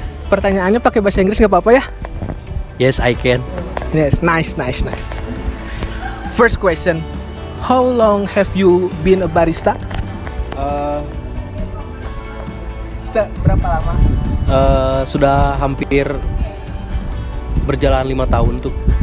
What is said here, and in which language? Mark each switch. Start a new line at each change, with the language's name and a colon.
Indonesian: Pertanyaannya pakai bahasa Inggris nggak apa-apa ya?
English: Yes, I can. Yes, nice. First question, how long have you been a barista?
Indonesian: Berapa lama? Sudah hampir berjalan 5 tahun tuh.